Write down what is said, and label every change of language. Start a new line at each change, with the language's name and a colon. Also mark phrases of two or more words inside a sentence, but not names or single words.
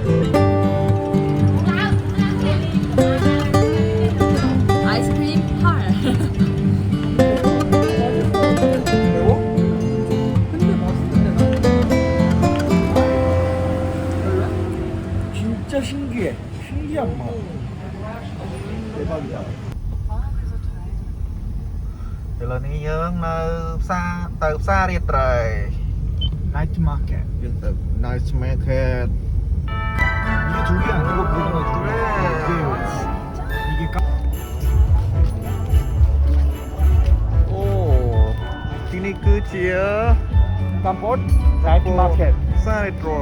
Korean: 아이스크림 팔. 매워? 근데 맛있는데 나? 진짜 신기해 신기한 맛 대박이다
Khmer: ឥឡូវនេះយើងនៅផ្សារទៅផ្សាររាត្រី
English: night market
Khmer: យើងទៅ
English: Nice Market
Korean: 이게 조개 아니고 그거 조개 이게
Khmer: អូទីនេះគឺជា
English: Kampot night market
Khmer: ផ្សាររាត្រី